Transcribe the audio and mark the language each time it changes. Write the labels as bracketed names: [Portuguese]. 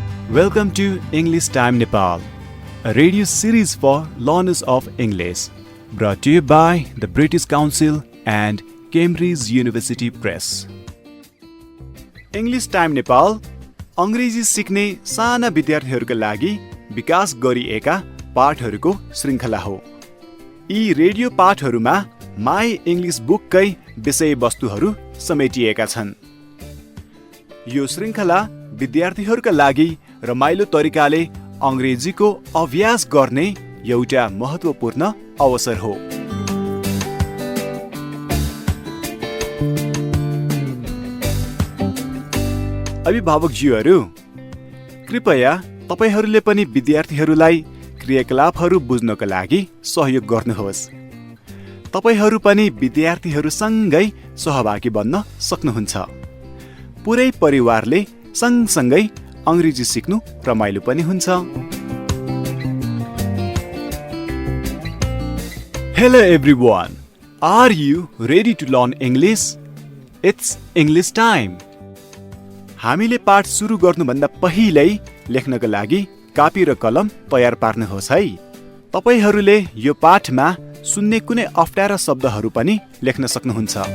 [English] Welcome to English Time Nepal, a radio series for learners of English, brought to you by the British Council and Cambridge University Press. English Time Nepal [Nepali] अंग्रेजी सिक्ने साना विद्यार्थीहरूका लागि विकास गरिएका पाठहरूको श्रृङ्खला हो। यी रेडियो पाठहरूमा माई इङ्ग्लिस बुककै विषयवस्तुहरू समेटिएका छन्। यो श्रृङ्खला विद्यार्थीहरूका लागि रमाइलो तरिकाले अंग्रेजीको अभ्यास गर्ने एउटा महत्त्वपूर्ण अवसर हो। अभिभावकज्यूहरू, कृपया तपाईहरूले पनि विद्यार्थीहरूलाई क्रियाकलापहरू बुझ्नका लागि सहयोग गर्नुहोस्। तपाईहरू पनि विद्यार्थीहरूसँगै सहभागी बन्न सक्नुहुन्छ। पुरै परिवारले सँगसँगै अंग्रेजी सिक्नु रमाइलो पनि हुन्छ। [English] Hello everyone. Are you ready to learn English? It's English time. [Nepali] हामीले पाठ सुरु गर्नुभन्दा पहिल्यै लेख्नको लागि कापी र कलम तयार पार्नुहोस् है। तपाईहरूले यो पाठमा सुन्ने कुनै अप्ठ्यारा शब्दहरू पनि लेख्न सक्नुहुन्छ।